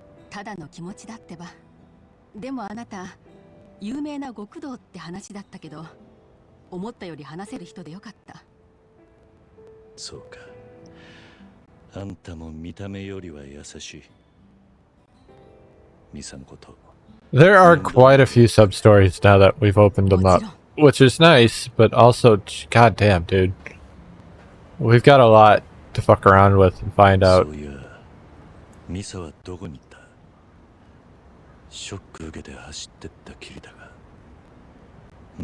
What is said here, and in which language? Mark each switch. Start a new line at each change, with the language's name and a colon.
Japanese: ただの気持ちだってば。でもあなた、有名な極道って話だったけど、思ったより話せる人でよかった。そうか。あんたも見た目よりは優しい。ミサのこと。
English: There are quite a few sub stories now that we've opened them up, which is nice, but also, goddamn, dude, we've got a lot to fuck around with and find out.
Japanese: そういや、ミサはどこに行った？ショック受けて走ってったきりだが。